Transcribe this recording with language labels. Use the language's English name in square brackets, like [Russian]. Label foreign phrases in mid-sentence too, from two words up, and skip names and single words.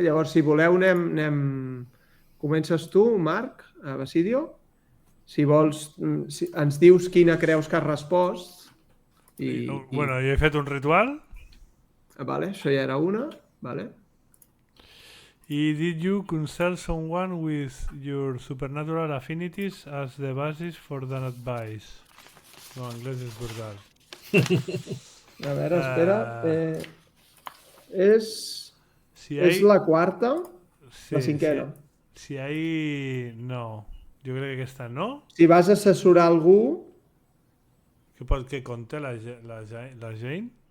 [Catalan] Llavors, si voleu, comences tu, Marc, a Basidio. Si vols, ens dius quina creus que has respost. Bueno, jo he fet un ritual. Vale, això ja era una. Vale. [English] I did you consult someone with your supernatural affinities as the basis for that advice? [Catalan] No, anglès és brutal. A veure, espera. És la quarta? Sí, la cinquena? [Spanish] Si hay... [Catalan] No. Jo crec que aquesta no. Si vas assessorar algú... Que conté la Jane?